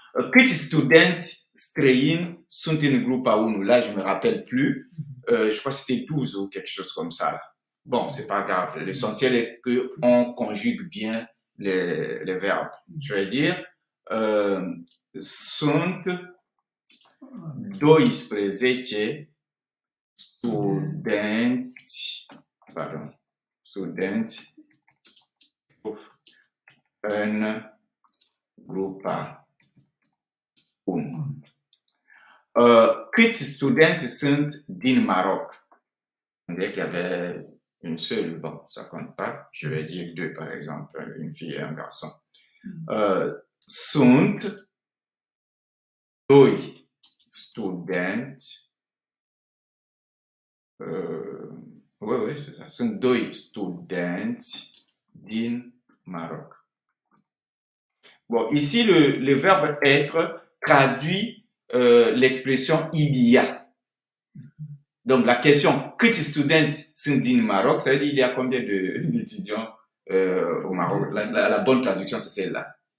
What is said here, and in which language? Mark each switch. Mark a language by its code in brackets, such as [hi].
[ro] Câți studenți străini sunt în grupa 1? [fr] Là, je me rappelle plus. Je crois que c'était 12 ou quelque chose comme ça. Bon, c'est pas grave. L'essentiel est qu'on conjugue bien les verbes. Je vais dire, [ro] sunt 12 studenți, [fr] pardon, [ro] studenți în grupa 1. Câți studenți sunt din Maroc? [fr] On dirait qu'il y avait une seule, bon, ça compte pas, je vais dire 2 par exemple, une fille et un garçon. [ro] Sunt 2 studenți, [fr] oui, c'est ça, [ro] sunt 2 studenți din Maroc. [fr] Bon, ici, le verbe être traduit l'expression il y a. Donc, la question, [ro] câți studenți sunt din Maroc, [fr] ça veut dire il y a combien d'étudiants au Maroc? La bonne traduction, c'est celle-là.